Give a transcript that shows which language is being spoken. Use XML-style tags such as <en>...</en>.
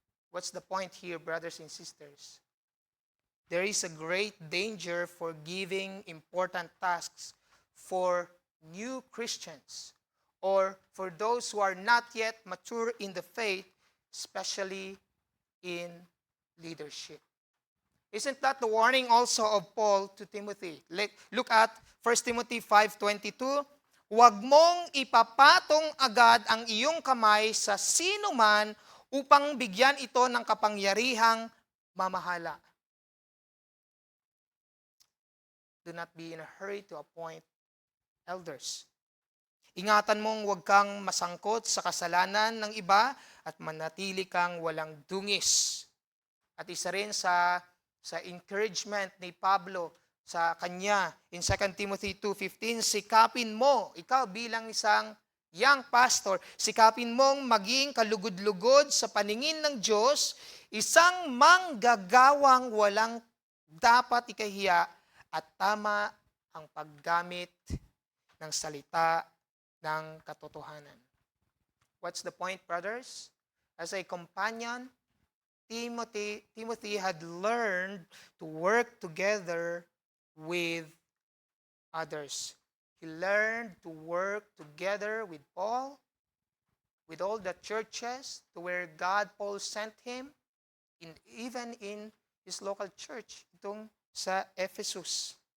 <en>What's the point here, brothers and sisters? There is a great danger for giving important tasks for new Christians or for those who are not yet mature in the faith, especially in leadership. Isn't that the warning also of Paul to Timothy? Look at 1 Timothy 5:22.</en> <tl>Huwag mong ipapatong agad ang iyong kamay sa sino man upang bigyan ito ng kapangyarihang mamahala.</tl> <en>Do not be in a hurry to appoint elders.</en> <tl>Ingatan mong huwag kang masangkot sa kasalanan ng iba at manatili kang walang dungis. At isa rin sa encouragement ni Pablo sa kanya</tl> <en>in 2 Timothy 2:15,</en> <tl>sikapin mo, ikaw bilang isang young pastor, sikapin mong maging kalugod-lugod sa paningin ng Diyos, isang manggagawang walang dapat ikahiya at tama ang paggamit ng salita ng katotohanan.</tl> <en>What's the point, brothers? As a companion, Timothy had learned to work together with others. He learned to work together with Paul, with all the churches to where Paul sent him, even in his local church,</en> <tl>itong sa Ephesus.</tl>